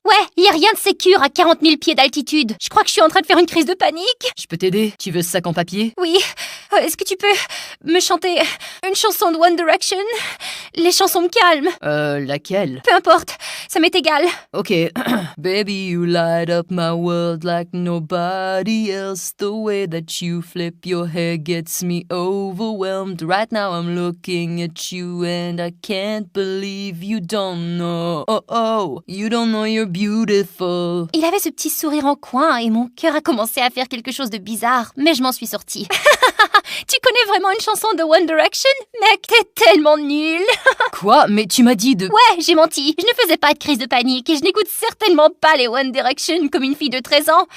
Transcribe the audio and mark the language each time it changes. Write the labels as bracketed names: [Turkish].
[French] Ouais, y a rien de sécure à 40 000 pieds d'altitude. Je crois que je suis en train de faire une crise de panique. Je peux t'aider? Tu veux ce sac en papier? Oui. Est-ce que tu peux me chanter une chanson de One Direction? Les chansons me calment. Laquelle? Peu importe, ça m'est égal. [English] Ok. Baby, you light up my world like nobody else. The way that you flip your hair gets me overwhelmed. Right now I'm looking at you and I can't believe you don't know. Oh, you don't know you're beautiful. [French] Il avait ce petit sourire en coin et mon cœur a commencé à faire quelque chose de bizarre, mais je m'en suis sortie. Tu connais vraiment une chanson de One Direction? Mec, t'es tellement nul. Quoi? Mais tu m'as dit de... Ouais, j'ai menti. Je ne faisais pas de crise de panique et je n'écoute certainement pas les One Direction comme une fille de 13 ans.